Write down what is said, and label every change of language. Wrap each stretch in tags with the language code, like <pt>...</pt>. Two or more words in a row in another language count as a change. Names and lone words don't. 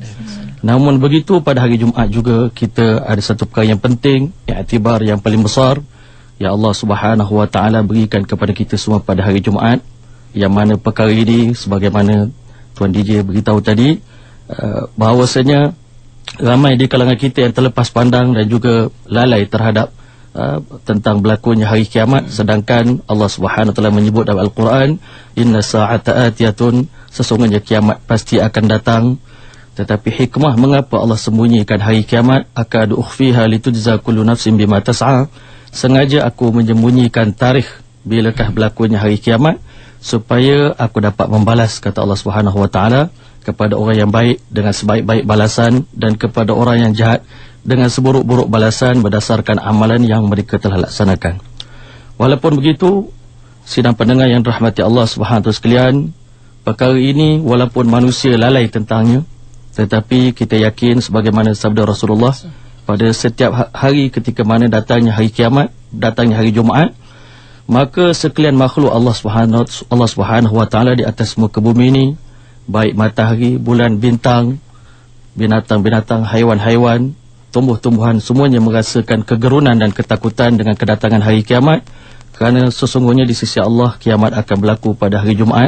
<ms>Namun begitu, pada hari Jumaat juga kita ada satu perkara yang penting, iktibar yang paling besar yang</ms> <ar>الله سبحانه وتعالى</ar> <ms>berikan kepada kita semua pada hari Jumaat, yang mana perkara ini sebagaimana Tuan DJ beritahu tadi, bahawasanya ramai di kalangan kita yang terlepas pandang dan juga lalai terhadap tentang berlakunya hari kiamat. Sedangkan</ms> <ar>الله سبحانه وتعالى</ar> <ms>menyebut dalam Al-Quran,</ms> <ar>إن الساعة آتية,</ar> <ms>sesungguhnya kiamat pasti akan datang. Tetapi hikmah mengapa Allah sembunyikan hari kiamat,</ms> <ar>أكاد أخفيها لتجزى كل نفس بما تسعى,</ar> <ms>sengaja aku menyembunyikan tarikh bilakah berlakunya hari kiamat supaya aku dapat membalas, kata</ms> <ar>الله سبحانه وتعالى,</ar> <ms>kepada orang yang baik dengan sebaik-baik balasan dan kepada orang yang jahat dengan seburuk-buruk balasan berdasarkan amalan yang mereka telah laksanakan. Walaupun begitu, sidang pendengar yang dirahmati</ms> <ar>الله سبحانه وتعالى</ar> <ms>sekalian, perkara ini walaupun manusia lalai tentangnya, tetapi kita yakin sebagaimana sabda Rasulullah, pada setiap hari ketika mana datangnya hari kiamat, datangnya hari Jumaat, maka sekalian makhluk</ms> <ar>الله سبحانه وتعالى</ar> <ms>di atas muka bumi ini, baik matahari, bulan, bintang, binatang-binatang, haiwan-haiwan, tumbuh-tumbuhan, semuanya merasakan kegerunan dan ketakutan dengan kedatangan hari kiamat, kerana sesungguhnya di sisi Allah kiamat akan berlaku pada hari Jumaat.</ms>